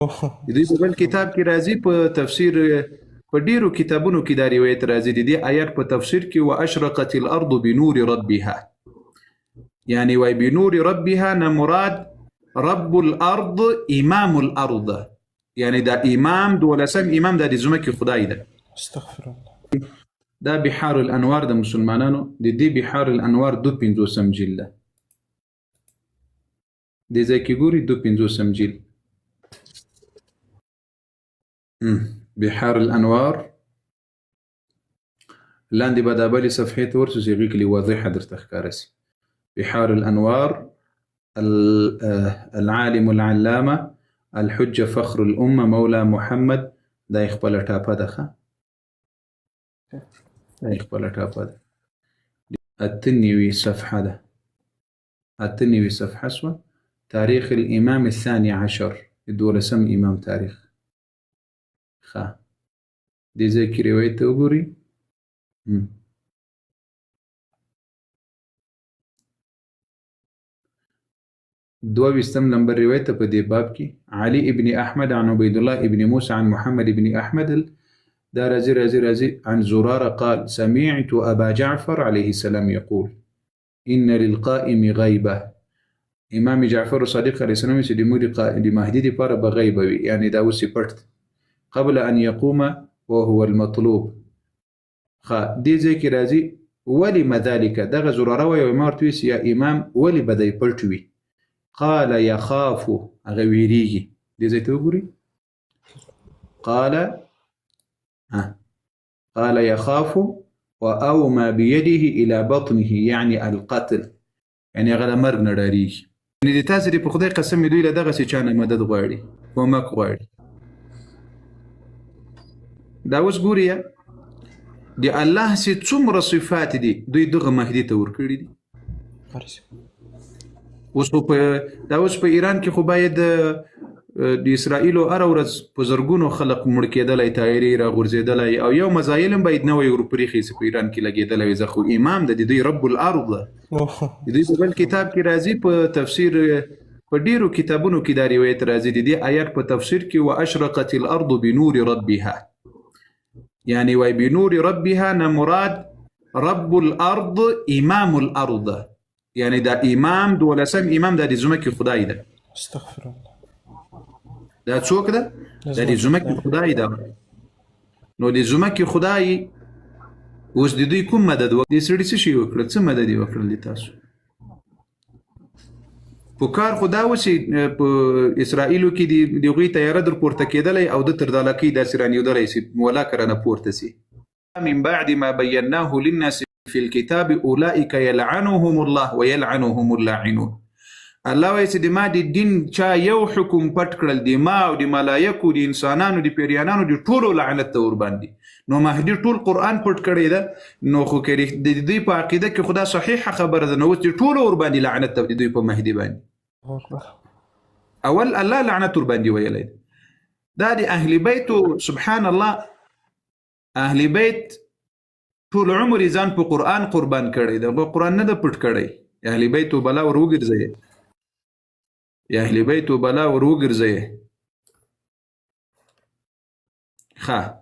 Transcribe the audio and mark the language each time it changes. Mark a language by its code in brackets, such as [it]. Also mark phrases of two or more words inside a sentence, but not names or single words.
[ps] د دې په بل کتاب کې راځي په تفسیر په ډیرو کتابونو کې دا روایت راځي د دې آیات په تفسیر کې [ar] واشرقت الارض بنور ربها [ps] يعني وای [ar] بنور ربها [ps] نه مراد [ar] رب الارض امام الارض [ps] يعني دا امام دولسم امام دا د ځمکې خدای ده. [ar] استغفر الله. [ps] دا بحار الانوار د مسلمانانو د دې بحار الانوار 250 جلد ده. د ځای کې ګوري 250 جلد بحار الانوار لاندې به دا بلې صفحې ته ورسو چې هغې کې واضحه درته ښکاره سي. بحار الانوار [ar] العالم العلامه الحجه فخر الامه مولا محمد [ps] دا یې خپله ټاپه ده ښه دا یې خپله ټاپه ده 98 صفحه ده 98 صفحه سوه [ar] تاريخ الامام الثاني عشر [ps] 12 امام تاریخ ښه دې ځای کې روایت ته وګورئ دوه ویستم نمبر روایت په دې باب کې [ar] علي ابن احمد عن عبيد الله ابن موسى عن محمد ابن احمد دا رازي عن زرارة قال سمعت أبا جعفر عليه السلام يقول إن للقائم غيبة امام جعفر صادق عليه السلام [ps] چې د مودي د مهدي لپاره به غیبه وي یعنی دا اوس پټ [ar] قبل ان يقوم وهو المطلوب. [ps] ښه دې ځای کې راځي [ar] ولم ذلك [ps] دغه زراره وایي ما ورته ویل یا امام ولې به دی پټ وي [ar] قال يخاف [ps] هغه ویریږي دې ځای ته وګورئ [ar] قال يخاف وأومى بيده إلى بطنه يعني القتل [ps] يعني هغه د مرګ نه ډارېږي یعنې د تاسې په خدای قسم دوی له دغسې چا نه مدد غواړي کومک غواړي. دا اوس ګوري د الله سي څومره صفات دي دوی دغه مهدي ته ورکړي دي. اوس په ایران کې خو باید د اسرائیلو هره ورځ په زرګونو خلق مړ کېدلی تایرې راغورځېدلی او یو مزایل هم باید نوی ورپرېښي چې په ایران کې لګېدلی وي. زه خو امام د دوی [ar] رب الارض [ps] ده. د دوی په بل کتاب کې راځي په تفسیر په ډیرو کتابونو کې دا روایت راځي د دې آیات په تفسیر کې [ar] واشرقت الارض بنور ربها [ps] يعني وای [ar] بنور ربها [ps] نه مراد [ar] رب الارض امام الارض [ps] يعني دا امام دولسم امام دا د ځمکې خدای ده. [ar] استغفر الله. [ps] دا څوک ده؟ دا د ځمکې خدای ده. نو د ځمکې خدای اوس د دوی کوم مدد وکړ؟ دې سړي څه شي وکړل؟ څه مدد یې وکړل تاسو؟ په کار خو دا و چې په اسرائیلو کې د هغوی تیاره در پورته کېدلی او ده تر دالکۍ داسې رانیودلی چې ولاکه رانه پورته سي. [ar] من بعد ما بیناه للناس في الكتاب اولئک یلعنهم الله ویلعنهم اللاعنون. [ps] الله وایي چې د ما د دین چا یو حکم پټ کړل د ما او د ملایکو د انسانانو د پیریانانو د ټولو لعنت ته ورباندې نو مهدي ټول قرآن پټ کړی ده نو خو که د دوی په عقیده کې خدا صحیحه خبره ده نو اوس د ټولو ورباندې لعنت ته د دوی په مهدي باندې اول الله لعنت ورباندې ویلی دا د اهل بیتو [ar] سبحان الله [ps] اهل بیت ټول عمر ځان په قرآن قربان کړی ده قرآن نه ده پټ کړی اهل بیتو بلا ور وګرځئ یا اهل بیتو بلا ور وګرځئ ښه